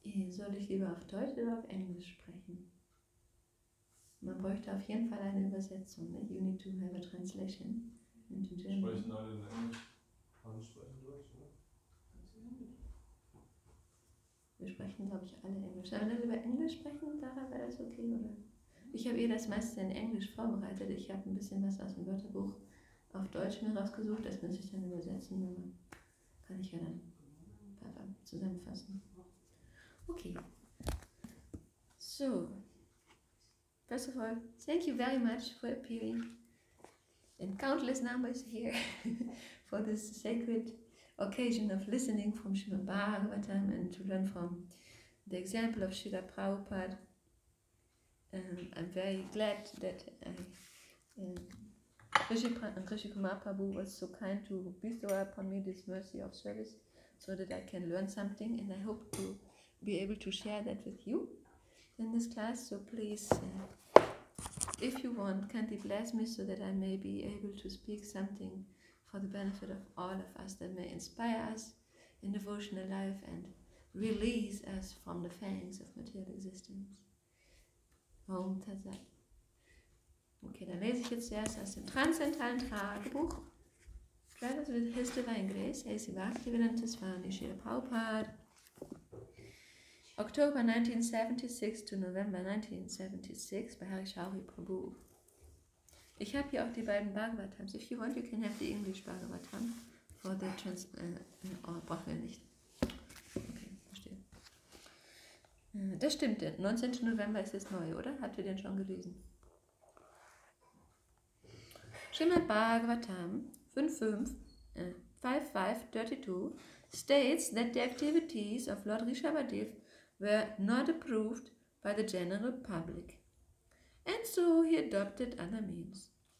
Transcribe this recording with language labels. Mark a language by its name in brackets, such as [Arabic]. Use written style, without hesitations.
[German] Soll ich lieber auf Deutsch oder auf Englisch sprechen? Man bräuchte auf jeden Fall eine Übersetzung, ne? [English] You need to have a translation into German. [German] Sprechen alle in Englisch? Alle sprechen Deutsch, oder? Wir sprechen, glaube ich, alle Englisch. Sollen wir lieber Englisch sprechen? Dara, wäre das okay, oder? Ich habe das meiste in Englisch vorbereitet. Ich habe ein bisschen was aus dem Wörterbuch auf Deutsch mir rausgesucht. Das muss ich dann übersetzen. Aber kann ich ja dann zusammenfassen. Okay. [English] So, first of all, thank you very much for appearing in countless numbers here for this sacred occasion of listening from Srimad Bhagavatam and to learn from the example of Srila Prabhupada. I'm very glad that Rishi Kumar Prabhu was so kind to bestow upon me this mercy of service so that I can learn something, and I hope to be able to share that with you in this class. So please if you want, kindly bless me so that I may be able to speak something for the benefit of all of us that may inspire us in devotional life and release us from the fangs of material existence. [Sanskrit] Om Tat Sat. [German] Okay, dann lese ich jetzt erst aus dem transzendentalen Tagebuch. [English] Travels with His Divine Grace, A.C. Bhakti Swami Srila Prabhupada. October 1976 to November 1976 bei Harishauri Prabhu. [German] Ich habe hier auch die beiden Bhagavatams. [English] If you want, you can have the English Bhagavatam for the [German] brauchen wir nicht. Okay, verstehe. Das stimmt, der 19. November ist das neue, oder? Habt ihr den schon gelesen? [English] Srimad Bhagavatam 5532 states that the activities of Lord Rishabhadev were not approved by the general public, and so he adopted other means.